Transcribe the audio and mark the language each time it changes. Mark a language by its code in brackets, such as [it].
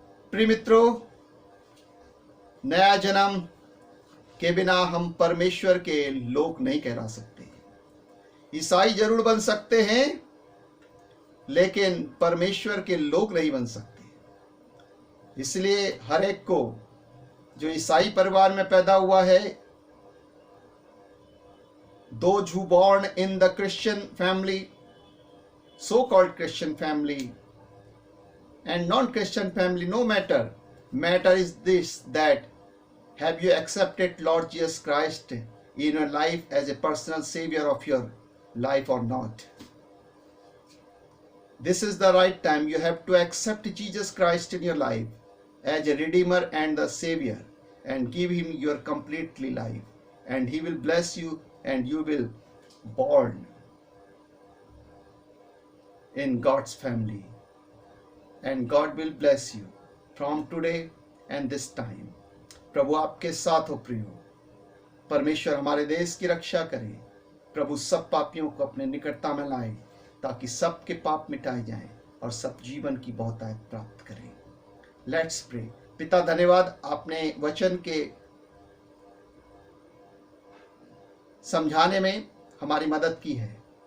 [hi] प्रिय मित्रों, नया जन्म के बिना हम परमेश्वर के लोग नहीं कहला सकते। ईसाई जरूर बन सकते हैं, लेकिन परमेश्वर के लोग नहीं बन सकते। इसलिए हर एक को जो ईसाई परिवार में पैदा हुआ है, [en] those who born in the Christian family, so-called Christian family and non-Christian family, no matter. Matter is this, that have you accepted Lord Jesus Christ in your life as a personal savior of your life or not? This is the right time. You have to accept Jesus Christ in your life as a redeemer and the savior and give him your completely life, and he will bless you and you will born in God's family, and God will bless you from today and this time. [hi] प्रभु आपके साथ हो प्रियो। परमेश्वर हमारे देश की रक्षा करे। प्रभु सब पापियों को अपने निकटता में लाए, ताकि सबके पाप मिटाए जाएं और सब जीवन की बहुतायत प्राप्त करें। [en] Let's pray. [hi] पिता धन्यवाद, आपने वचन के समझाने में हमारी मदद की है।